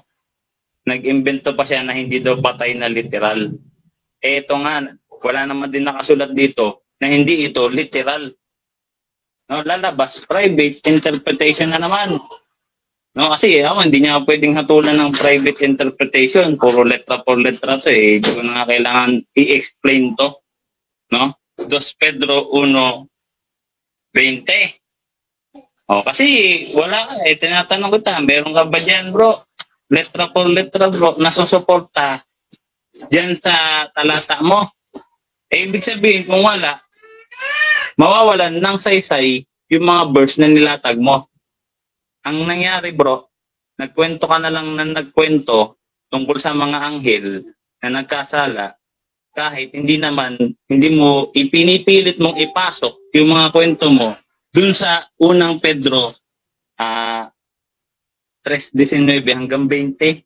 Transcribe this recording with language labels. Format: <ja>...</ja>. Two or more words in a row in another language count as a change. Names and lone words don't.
<tl>Nag-imbento pa siya na hindi daw patay na literal. Ito nga, wala naman din nakasulat dito na hindi ito literal. No, lalabas,</tl> <en>private interpretation</en> <tl>na naman. No, kasi hindi niya pwedeng hatulan ng</tl> <en>private interpretation.</en> <tl>Puro</tl> <es>letra por letra</es> <tl>to eh. Hindi ko na kailangan i-explain to. No? 2 Pedro 1:20. Kasi wala ka eh. Tinatanong kita, meron ka ba dyan bro?</tl> <es>Letra por letra</es> <tl>bro, nasusuporta dyan sa talata mo. Ibig sabihin kung wala, mawawalan ng saysay yung mga verse na nilatag mo. Ang nangyari bro, nagkwento ka na lang na nagkwento tungkol sa mga anghel na nagkasala, kahit hindi mo ipinipilit mong ipasok yung mga kwento mo dun sa unang Pedro 3:19 hanggang 20.</tl>